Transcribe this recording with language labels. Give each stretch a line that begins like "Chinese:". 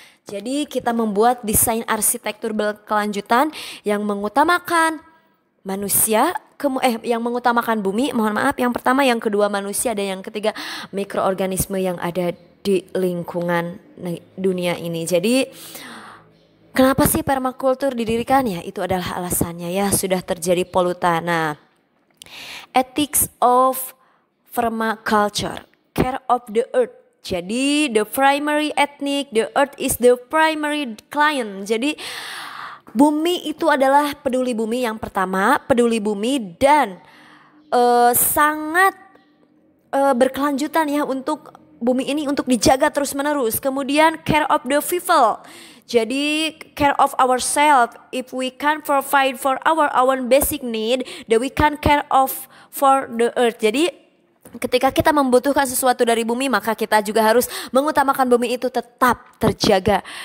Indonesian: Jadi kita membuat desain arsitektur berkelanjutan yang mengutamakan manusia, yang mengutamakan bumi, mohon maaf, yang pertama, yang kedua manusia, dan yang ketiga mikroorganisme yang ada di lingkungan dunia ini. Jadi kenapa sih permakultur didirikan ya? Itu adalah alasannya ya, sudah terjadi polutan.
English: Nah, ethics of permaculture, care of the earth. Jadi the primary ethnic, the earth is the primary client.
Indonesian: Jadi bumi itu adalah peduli bumi yang pertama, peduli bumi dan sangat berkelanjutan ya untuk bumi ini untuk dijaga terus menerus.
English: Kemudian care of the people. Jadi care of ourselves. If we can provide for our own basic need, then we can care of for the earth.
Indonesian: Jadi ketika kita membutuhkan sesuatu dari bumi, maka kita juga harus mengutamakan bumi itu tetap terjaga.